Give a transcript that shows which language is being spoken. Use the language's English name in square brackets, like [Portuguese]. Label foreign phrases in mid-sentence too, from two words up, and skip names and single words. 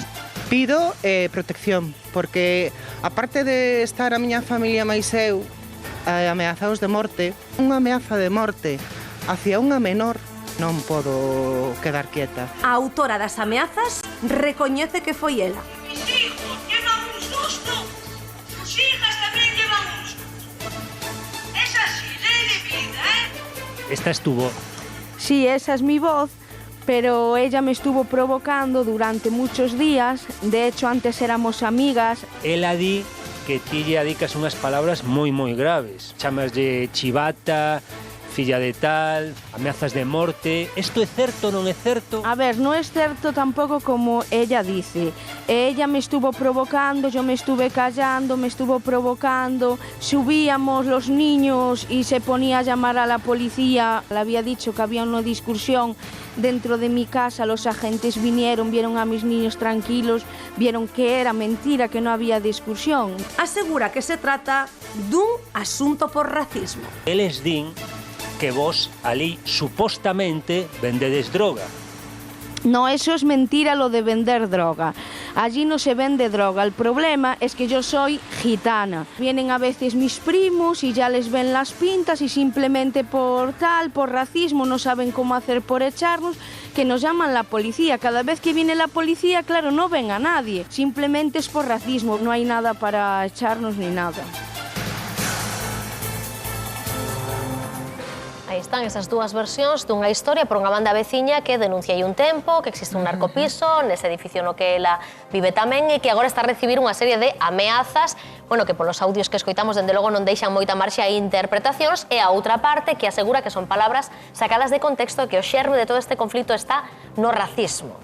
[Galician] Pido protección, porque aparte de estar a miña familia máis eu ameazados de morte, unha ameaza de morte hacia unha menor, non podo quedar quieta. A autora das ameazas recoñece que foi ela. [Spanish] Mis hijos llevan un susto, sus hijas también llevan un susto. Es así, ley de vida, ¿eh? Esta es tu voz. Sí, esa es mi voz, pero ella me estuvo provocando durante muchos días. De hecho, antes éramos amigas. [Galician] Ela di que ti lle adicas unhas palabras moi graves. Chamas de chivata, filla de tal, ameazas de morte. Isto é certo ou non é certo? [Spanish] A ver, no es cierto tampoco como ella dice. Ella me estuvo provocando, yo me estuve callando, me estuvo provocando. Subíamos los niños y se ponía a llamar a la policía. Le había dicho que había una discusión dentro de mi casa. Los agentes vinieron, vieron a mis niños tranquilos, vieron que era mentira, que no había discusión. [Galician] Asegura que se trata dun asunto por racismo. Eles din que vos ali supostamente vendedes droga. [Spanish] No, eso es mentira lo de vender droga. Allí no se vende droga. El problema es que yo soy gitana. Vienen a veces mis primos y ya les ven las pintas y simplemente por racismo, no saben cómo hacer por echarnos, que nos llaman la policía. Cada vez que viene la policía, claro, no ven a nadie. Simplemente es por racismo. No hay nada para echarnos ni nada. [Galician] Aí están esas dúas versións dunha historia por unha banda veciña que denuncia aí un tempo que existe un narcopiso nese edificio no que ela vive tamén e que agora está a recibir unha serie de ameazas, bueno, que polos audios que escoitamos dende logo non deixan moita marxe a interpretacións, e a outra parte que asegura que son palabras sacadas de contexto e que o xerme de todo este conflito está no racismo.